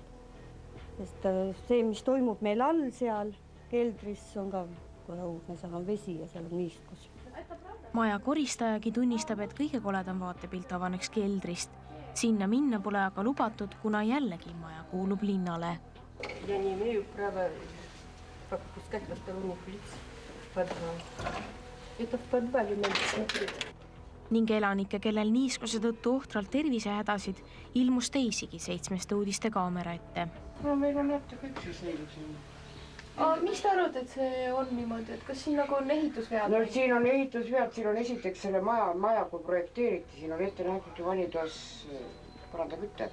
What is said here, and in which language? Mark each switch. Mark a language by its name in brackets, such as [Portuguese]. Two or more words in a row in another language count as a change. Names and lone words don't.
[Estonian] Sest see, mis toimub meil all seal, keldris on ka õudne, seal on vesi ja seal on niiskus. Maja koristajagi tunnistab, et kõige koledam vaatepilt avaneks keldrist. Sinna minna pole aga lubatud, kuna jällegi maja kuulub linnale. [Russian] Ja не имею права пропускать посторонних лиц в подвал. Это в подвале надо смотреть. [Estonian] Ning elanike, kellel niiskuse tõttu ohtralt tervisehädasid, ilmus teisigi 7 uudiste kaamera ette. Meil on jätta kõik siis õigus. Mis te arvate, et see on niimoodi, et kas siin nagu on ehitusvead? No siin on ehitusvead, siin on esiteks selle maja kui projekteeriti, siin on ette nähtud ju vannitoas põrandakütte.